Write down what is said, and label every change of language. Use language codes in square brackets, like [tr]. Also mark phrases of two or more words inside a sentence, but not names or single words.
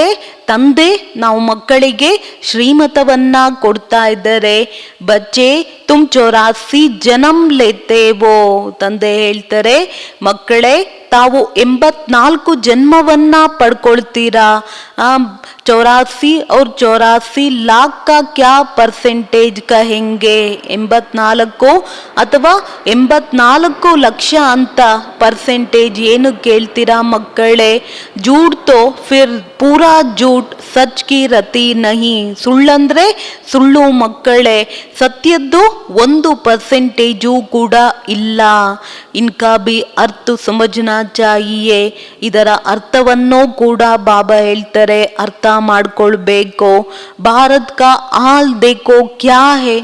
[kn] ತಂದೆ ನಾವು ಮಕ್ಕಳಿಗೆ ಶ್ರೀಮತವನ್ನ ಕೊಡ್ತಾ ಇದ್ದಾರೆ. [hi] बच्चे तुम 84 जन्म लेते हो. [kn] ತಂದೆ ಹೇಳ್ತಾರೆ, ಮಕ್ಕಳೇ ತಾವು 84 ಜನ್ಮವನ್ನ ಪಡ್ಕೊಳ್ತೀರಾ. [hi] 84 और 84 लाख का क्या परसेंटेज कहेंगे? [kn] 84 ಅಥವಾ 84 ಲಕ್ಷ ಅಂತ ಪರ್ಸೆಂಟೇಜ್ ಏನು ಕೇಳ್ತೀರಾ ಮಕ್ಕಳೇ? [hi] झूठ तो फिर पूरा झूठ सच की रति नहीं. [kn] ಸುಳ್ಳಂದ್ರೆ ಸುಳ್ಳು ಮಕ್ಕಳೇ, ಸತ್ಯದ್ದು 1% ಕೂಡ ಇಲ್ಲ. [hi] इनका भी अर्थ समझना चाहिए. [kn] ಇದರ ಅರ್ಥವನ್ನು ಕೂಡ ಬಾಬಾ ಹೇಳ್ತಾರೆ, ಅರ್ಥ ಮಾಡ್ಕೊಳ್ಬೇಕು. [hi] भारत का हाल देखो क्या है.